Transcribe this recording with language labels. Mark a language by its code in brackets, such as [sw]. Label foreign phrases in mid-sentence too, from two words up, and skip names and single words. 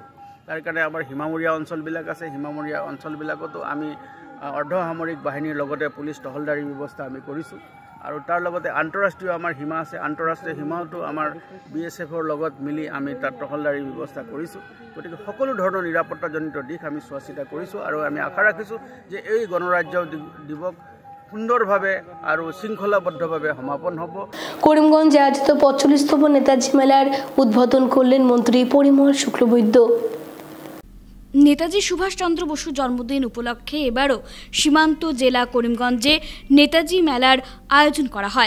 [as] তাৰ কাৰণে আমাৰ সীমামূৰীয়া অঞ্চলবিলাক আছে, সীমামূৰীয়া অঞ্চলবিলাকতো আমি অৰ্ধসামৰিক বাহিনীৰ লগতে পুলিচ টহলদাৰী ব্যৱস্থা আমি কৰিছোঁ। আৰু তাৰ লগতে আন্তঃৰাষ্ট্ৰীয় আমাৰ সীমা আছে, আন্তঃৰাষ্ট্ৰীয় সীমাতো আমাৰ BSFৰ লগত মিলি আমি তাত টহলদাৰী ব্যৱস্থা কৰিছোঁ। গতিকে সকলো ধৰণৰ নিৰাপত্তাজনিত দিশ আমি চোৱা চিতা কৰিছোঁ আৰু আমি আশা ৰাখিছোঁ যে এই গণৰাজ্য দিৱস [bn] সুন্দরভাবে আর শৃঙ্খলাবদ্ধভাবে [as] সমাপন হব। [bn] করিমগঞ্জে আয়োজিত 45তম নেতাজি মেলার উদ্বোধন করলেন মন্ত্রী পরিমল শুক্লবৈদ্য। নেতাজি সুভাষচন্দ্র বসু জন্মদিন উপলক্ষে এবারও সীমান্ত জেলা করিমগঞ্জে নেতাজি মেলার আয়োজন করা হয়।